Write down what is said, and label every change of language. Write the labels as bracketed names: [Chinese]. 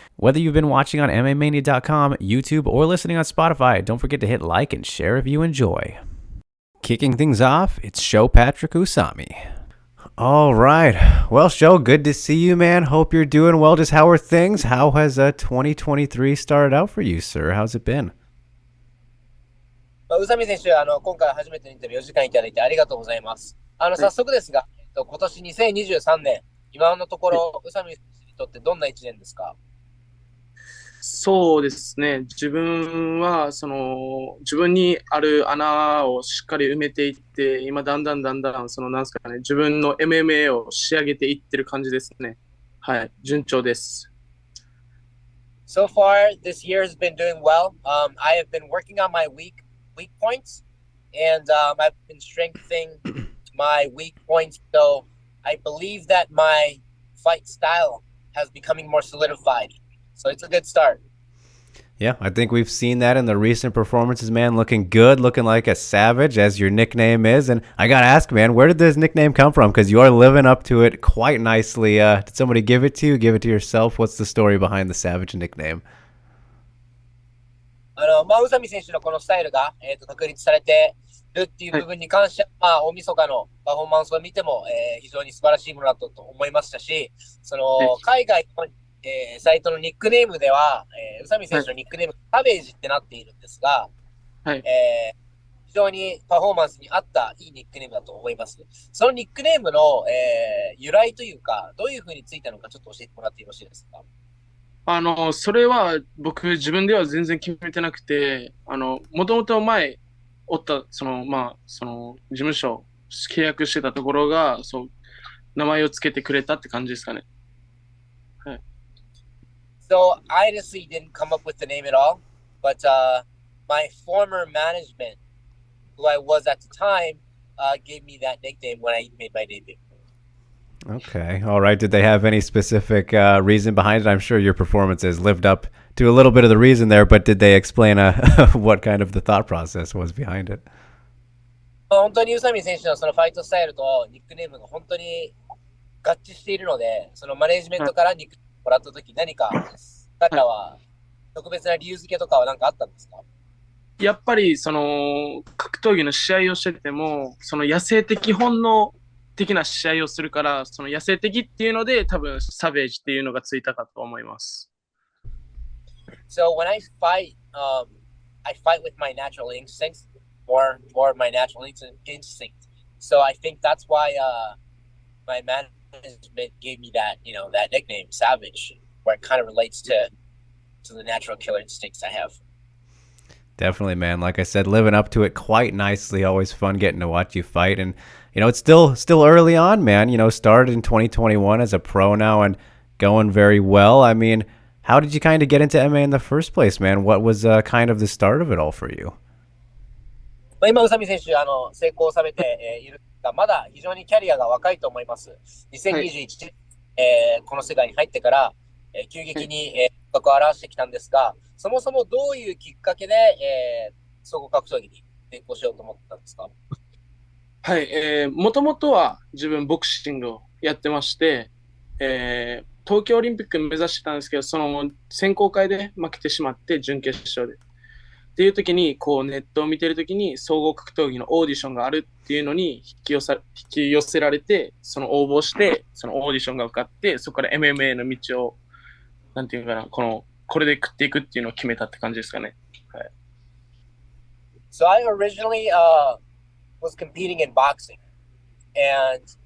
[English] Whether you've been watching on MMania.com, YouTube, or listening on Spotify, don't forget to hit like and share if you enjoy. Kicking things off, it's Sho Patrick Usami. All right. Well, Sho, good to see you, man. Hope you're doing well. Just how are things? How has 2023 started out for you, sir? How's it been? [Japanese] 宇佐美選手、今回初めてのインタビューお時間いただいてありがとうございます。早速ですが、今年2023年、今のところ、宇佐美選手にとってどんな1年ですか？そうですね。自分は、自分にある穴をしっかり埋めていって、今、だんだん、なんですかね、自分の MMA を仕上げていってる感じですね。はい、順調です。 [English] So far, this year has been doing well. I have been working on my weak points, and I've been strengthening my weak points. So I believe that my fight style has becoming more solidified. So it's a good start. Yeah, I think we've seen that in the recent performances, man. Looking good, looking like a savage, as your nickname is. And I got to ask, man, where did this nickname come from? Because you are living up to it quite nicely. Did somebody give it to you? Give it to yourself? What's the story behind the savage nickname? [Japanese] 宇佐美選手のこのスタイルが、確立されているっていう部分に関しては、大晦日のパフォーマンスを見ても、非常に素晴らしいものだったと思いましたし、海外の、サイトのニックネームでは、宇佐美選手のニックネーム、サベージってなっているんですが、非常にパフォーマンスに合ったいいニックネームだと思います。そのニックネームの、由来というか、どういうふうについたのかちょっと教えてもらってよろしいですか？それは僕自分では全然決めてなくて、もともと前おった、事務所、契約してたところが、名前をつけてくれたって感じですかね。はい。 [English] So I honestly didn't come up with the name at all, but my former management, who I was at the time, gave me that nickname when I made my debut. Okay. All right. Did they have any specific reason behind it? I'm sure your performances lived up to a little bit of the reason there, but did they explain what kind of the thought process was behind it? [Japanese] 本当に宇佐美選手のそのファイトスタイルとニックネームが本当に合致しているので、そのマネージメントからニックネームもらったとき、何か彼らは特別な理由付けとかは何かあったんですか？やっぱり格闘技の試合をしてても、野生的本能的な試合をするから、野生的っていうので、多分サベージっていうのがついたかと思います。 [English] So when I fight, I fight with my natural instincts, more my natural instinct. So I think that's why my management gave me that, that nickname, Savage, where it kind of relates to the natural killer instincts I have. Definitely, man. Like I said, living up to it quite nicely. Always fun getting to watch you fight. And, it's still early on, man. Started in 2021 as a pro now and going very well. I mean, how did you kind of get into MMA in the first place, man? What was kind of the start of it all for you? [Japanese] 今、宇佐美選手、成功されているが、まだ非常にキャリアが若いと思います。 2021年、この世界に入ってから、急激に格を表してきたんですが、そもそもどういうきっかけで、総合格闘技に転向しようと思ったんですか？はい、もともとは自分ボクシングをやってまして、東京オリンピック目指してたんですけど、その選考会で負けてしまって準決勝で。っていう時に、ネットを見てる時に総合格闘技のオーディションがあるっていうのに引き寄せられて、その応募して、そのオーディションが受かって、そこから MMA の道を、なんていうかな、これで食っていくっていうのを決めたって感じですかね。はい。 [English] So I originally was competing in boxing, and